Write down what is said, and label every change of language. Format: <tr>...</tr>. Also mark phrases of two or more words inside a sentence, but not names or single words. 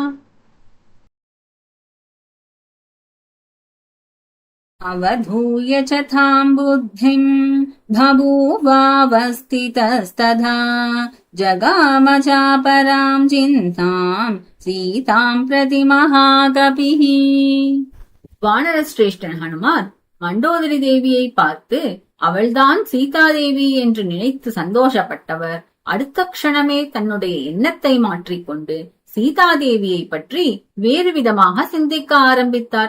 <sa>अवधूय च तां बुद्धिं बभूवावस्थितस्तथा जगाम चापरां चिन्तां सीतां प्रति महाकपिः।</sa> <ta>வானரஸ்ரேஷ்டன் ஹனுமார் மண்டோதரி தேவியை பார்த்து அவள்தான் சீதாதேவி என்று நினைத்து சந்தோஷப்பட்டவர் அடுத்த க்ஷணமே தன்னுடைய எண்ணத்தை மாற்றிக்கொண்டு சீதாதேவியை பற்றி வேறு விதமாக சிந்திக்க ஆரம்பித்தார்.</ta>